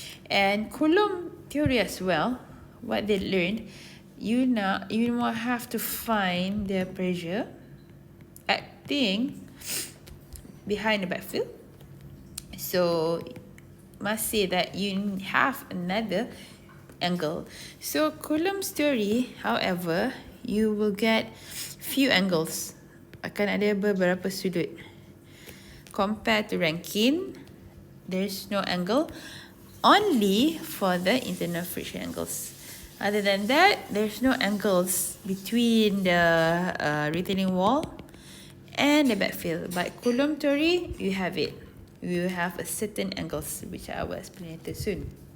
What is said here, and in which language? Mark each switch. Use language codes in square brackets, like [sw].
[en] And Coulomb theory as well, what they learned, you will have to find the pressure acting behind the backfill. So must say that you have another angle. So Coulomb's theory, however, you will get few angles. [ms] Akan ada beberapa sudut. [en] Compared to Rankine, there's no angle, only for the internal friction angles. Other than that, there's no angles between the retaining wall and the backfill. But Coulomb theory, you have it. You have a certain angles, which I will explain later soon.